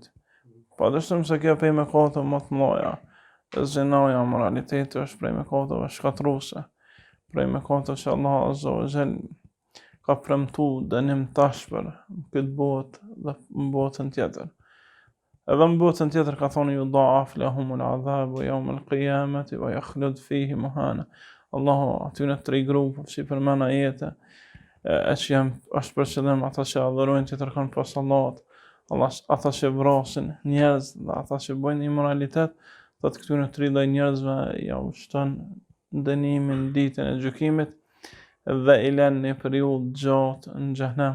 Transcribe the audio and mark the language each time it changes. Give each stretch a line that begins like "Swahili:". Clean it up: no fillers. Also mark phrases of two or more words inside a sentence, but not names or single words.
Albanian: Padyshim se kjo prej mëkateve më të mëdha, zinaja, moraliteti është prej mëkateve shkatruese, prej mëkateve që Allahu
Arabic: عز وجل
Albanian: ka premtu dënim tash për këtë botë dhe në botën tjetër. Edhe në botën tjetër ka thonë
Arabic: يضاعف لهم العذاب يوم القيامة ويخلد فيه مهانا.
Albanian: Allahu aty në 3 grupe që përmend ajete, e që është për qëllim ata që adhurojnë tjetër kanë pas Allahut, ata që vrasin njerëz dhe ata që bëjnë immoralitet, dhe të këtyre 3 lloj njerëzve ja ushton dënimin ditën e gjykimit dhe i lënë një periudhë gjatë në xhenem.